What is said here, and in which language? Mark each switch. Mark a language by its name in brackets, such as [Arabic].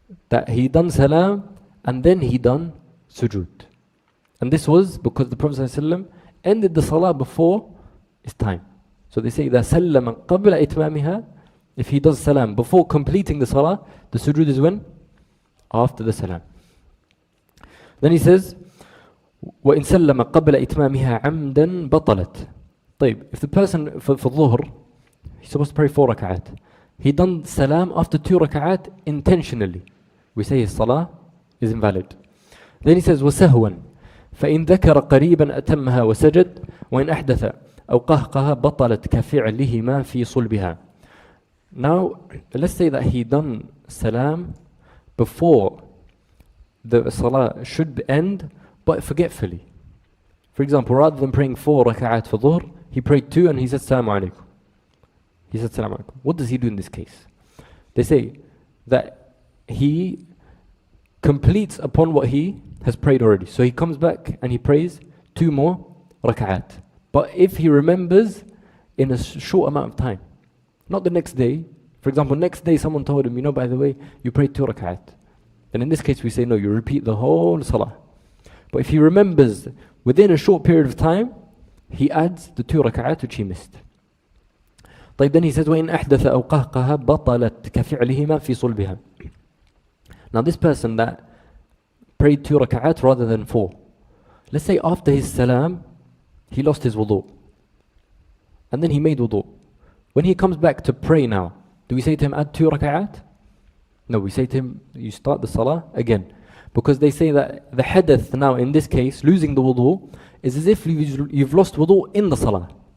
[English] That he done salam and then he done sujood. And this was because the Prophet ﷺ ended the salah before its time. So they say, [Arabic] إذا سلم قبل إتمامها, [English] if he does salam before completing the salah, the sujood is when? After the salam. Then he says, [Arabic] وإن سلم قبل إتمامها عمدا بطلت. طيب, [English] if the person for dhuhr, he's supposed to pray 4 rak'at. He done salam after 2 rak'at intentionally. We say his salah is invalid. Then he says, [Arabic] وسهوا فإن ذكر قريبا أتمها وسجد وإن أحدث أو قهقها بطلت كفعلهما في صلبها. [English] Now, let's say that he done salam before the salah should end, but forgetfully. For example, rather than praying 4 rak'at for dhuhr, he prayed 2 and he said Assalamu alaikum. He said Assalamu alaikum. What does he do in this case? They say that he completes upon what he has prayed already. So he comes back and he prays 2 more rak'at. But if he remembers in a short amount of time, not the next day. For example, next day someone told him, by the way, you prayed 2 rak'at. Then in this case we say, no, you repeat the whole salah. But if he remembers within a short period of time, he adds the 2 rak'at which he missed. [Arabic] طيب, [English] then he says, [Arabic] وَإِنْ أَحْدَثَ أَوْ قَهْقَهَا بَطَلَتْ كَفِعْلِهِمَا فِي صُلْبِهَا. [English] Now this person that prayed 2 rak'at rather than 4, let's say after his salam, he lost his wudu. And then he made wudu. When he comes back to pray now, do we say to him, add 2 rak'at? No, we say to him, you start the salah again. Because they say that the hadath now in this case, losing the wudu, is as if you've lost wudu in the salah.